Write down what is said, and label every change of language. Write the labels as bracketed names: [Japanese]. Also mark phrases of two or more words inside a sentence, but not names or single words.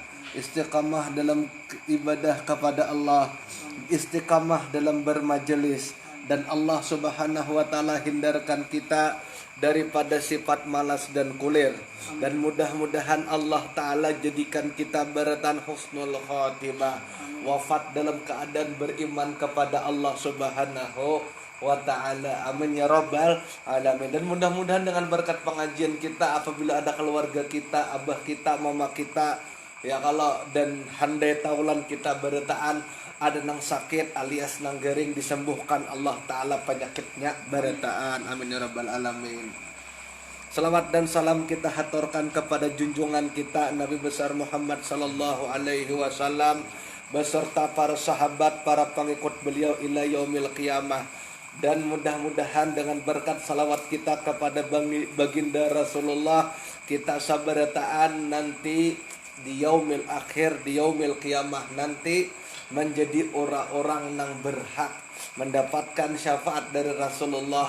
[Indonesian] istiqamah dalam ibadah kepada Allah, istiqamah dalam bermajelis, dan Allah [Arabic] سبحانه وتعالى [Indonesian] hindarkan kita daripada sifat malas dan kulir, dan mudah-mudahan Allah taala jadikan kita berataan [Arabic] حسن الخاتمة, [Indonesian] wafat dalam keadaan beriman kepada Allah [Arabic] سبحانه وتعالى. آمين يا رب العالمين. [Indonesian] Dan mudah-mudahan dengan berkat pengajian kita, apabila ada keluarga kita, abah kita, mama kita, ya kalau dan handai taulan kita beretaan ada [Banjar] nang sakit alias nang garing, [Indonesian] disembuhkan Allah ta'ala penyakitnya beretaan. [Arabic] آمين يا رب العالمين. [Indonesian] Salawat dan salam kita haturkan kepada junjungan kita Nabi besar Muhammad [Arabic] صلى الله عليه وسلم [Indonesian] beserta para sahabat, para pengikut beliau [Arabic] إلى يوم القيامة. [Indonesian] Dan mudah-mudahan dengan berkat salawat kita kepada baginda Rasulullah, kita sabarataan nanti di [Arabic] اليوم الآخر, [Indonesian] di [Arabic] يوم القيامة [Indonesian] nanti menjadi orang-orang yang berhak mendapatkan syafaat dari Rasulullah.